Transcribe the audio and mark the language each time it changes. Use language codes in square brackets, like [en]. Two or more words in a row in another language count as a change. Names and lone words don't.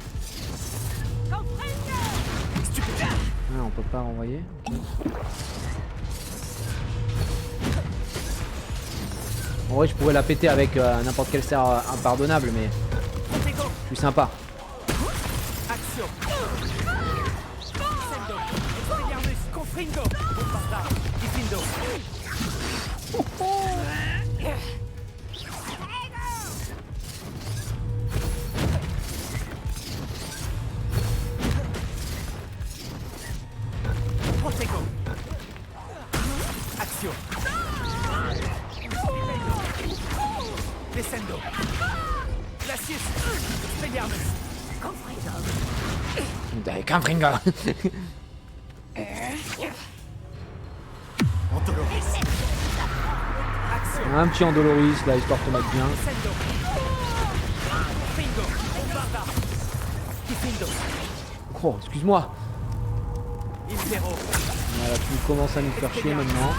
[fr] Ah, on peut pas renvoyer. Ok. En vrai, je pourrais la péter avec n'importe quel serre impardonnable, mais je suis sympa. Action. Sendo. Expelliarmus. Confringo. Bombarda. Diffindo. Protego. Action. Descendo. Glacius. Expelliarmus. Avec un fringa. Antoloris. Un petit Andoloris là, histoire de te mettre bien. Descendo. Confringo. Bombarda. Diffindo. Oh, excuse-moi. Impero. Voilà, tu commences à nous faire chier maintenant.